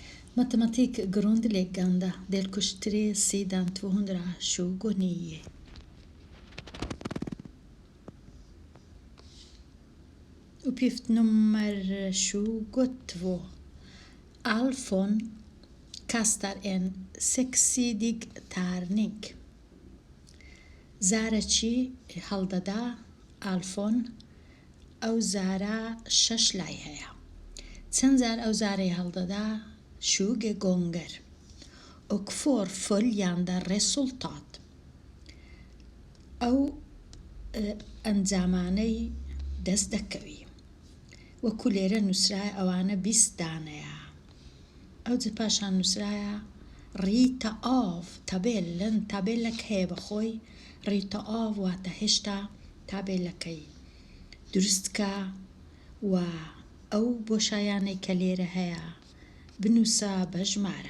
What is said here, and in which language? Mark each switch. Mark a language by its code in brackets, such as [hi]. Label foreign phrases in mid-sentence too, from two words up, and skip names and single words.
[sv] Matematik grundläggande, delkurs 3, sidan 229. Uppgift nummer 22. Alfon kastar en 6-sidig tärning. [ckb] زارەکی هەڵدەدا ئالفۆن ئەو زارە 6 لای هەیە. چەند زار ئەو زارەی هەڵدەدا [sv] sju gånger. Och får följande resultat. [ckb] ئەو ئەنجامانەی دەست دەکەوی. وەکو لێرە نووسرایە ئەوانە 20 دانەیە. ئەو جە پاشان نووسرایە [sv] rita av tabellen [ckb] تابێلەک هەیە بەخۆی [sv] rita av [ckb] واتە هێشتا تابێلەکەی دروستکە و ئەو بۆشایانەی کە لێرە هەیە بنووسە بە ژمارە.